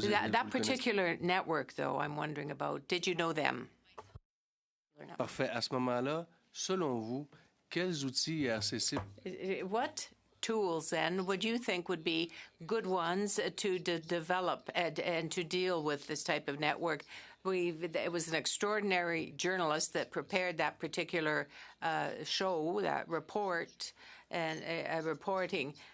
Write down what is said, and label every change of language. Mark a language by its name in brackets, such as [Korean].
[English] That particular network, though, I'm wondering about. Did you know them? [French] Parfait. À ce moment-là, selon vous, quels outils IRCC... [English] What tools, then, would you think would be good ones to develop and to deal with this type of network? It was an extraordinary journalist that prepared that particular show, that report, and reporting.